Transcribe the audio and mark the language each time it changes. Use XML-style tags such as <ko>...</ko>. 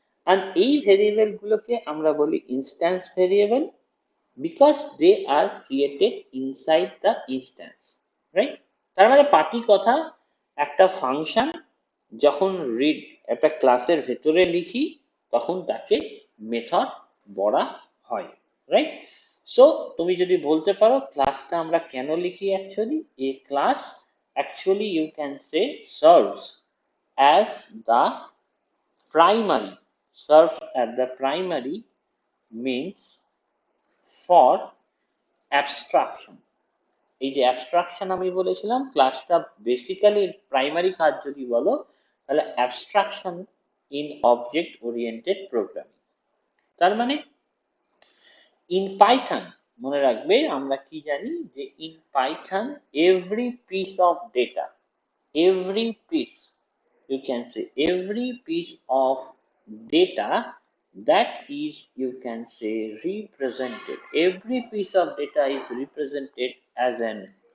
<bn>আর এই ভেরিয়েবল গুলোকে আমরা বলি instance variable</bn> <en>because they are created inside the instance,</en> <bn>right? তার মানে পাটি কথা, একটা ফাংশন যখন রিড একটা ক্লাসের ভেতরে লিখি তখন তাকে মেথড বলা হয়, রাইট?</bn> <en>so</en> <bn>তুমি যদি বলতে পারো ক্লাসটা আমরা কেন লিখি,</bn> <en>Actually a class actually you can say serves as the primary, serves at the primary means for abstraction.</en> <bn>এই যে অ্যাবস্ট্রাকশন আমি বলেছিলাম, ক্লাসটা বেসিক্যালি প্রাইমারি কাজ যদি বলো তাহলে abstraction in object oriented programming. তার মানে ইন পাইথন, মনে রাখবে আমরা কি জানি যে</bn> <en>in Python every piece of data, every piece, you can say every piece of data that is, you can say, represented, every piece of data is represented as an</en>